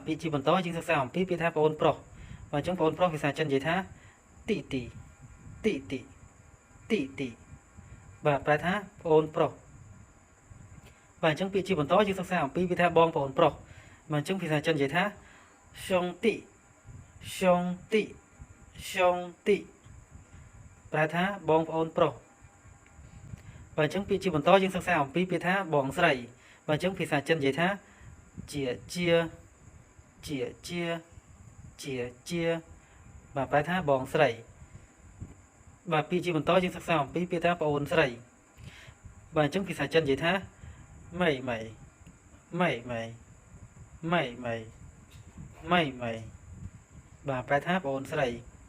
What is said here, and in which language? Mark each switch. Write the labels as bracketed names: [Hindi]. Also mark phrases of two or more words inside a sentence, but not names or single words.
[Khmer] ពាក្យជាបន្តយើងសិក្សាអំពីពាក្យថាប្អូនប្រុសបាទអញ្ចឹងប្អូនប្រុសភាសាចិននិយាយថា [Chinese] 弟弟弟弟弟弟 [Khmer] បាទប្រែថាប្អូនប្រុសបាទអញ្ចឹងពាក្យជាបន្តយើងសិក្សាអំពីពាក្យថាបងប្អូនប្រុសបាទអញ្ចឹងភាសាចិននិយាយថា [Chinese] 兄弟兄弟兄弟 [Khmer] ប្រែថាបងប្អូនប្រុសបាទអញ្ចឹងពាក្យជាបន្តយើងសិក្សាអំពីពាក្យថាបងស្រីបាទអញ្ចឹងភាសាចិននិយាយថាជា បាទប្រែថាបងស្រីបាទពាក្យជាបន្តយើងសិក្សាអំពីពាក្យថាប្អូនស្រីបាទអញ្ចឹងភាសាចិននិយាយថា [Chinese] 妹妹妹妹妹妹妹妹 [Khmer] បាទប្រែថាប្អូនស្រី